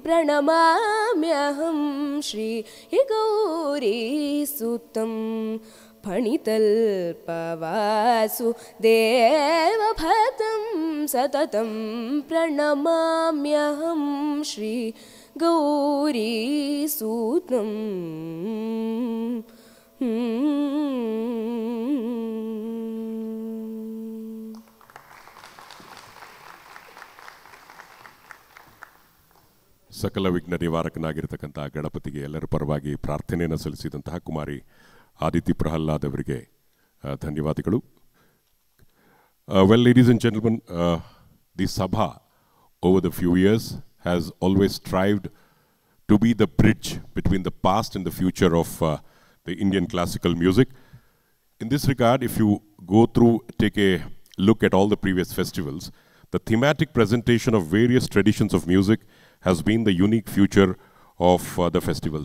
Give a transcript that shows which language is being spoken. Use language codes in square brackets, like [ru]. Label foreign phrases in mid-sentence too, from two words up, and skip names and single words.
[sa] प्रणमाम्यहं श्री गौरीसुतं फणितल्पवासु देवभतं सततं प्रणमाम्यहं श्री गौरीसूतम् [kn] ಸಕಲ ವಿಘ್ನ ನಿವಾರಕನಾಗಿರತಕ್ಕಂಥ ಗಣಪತಿಗೆ ಎಲ್ಲರ ಪರವಾಗಿ ಪ್ರಾರ್ಥನೆಯನ್ನು ಸಲ್ಲಿಸಿದಂತಹ ಕುಮಾರಿ ಆದಿತಿ ಪ್ರಹ್ಲಾದ್ ಅವರಿಗೆ ಧನ್ಯವಾದಗಳು. [en] Well, ladies and gentlemen, the Sabha over the few years has always strived to be the bridge between the past and the future of the Indian classical music. In this regard, if you go through, take a look at all the previous festivals, the thematic presentation of various traditions of music has been the unique feature of the festivals.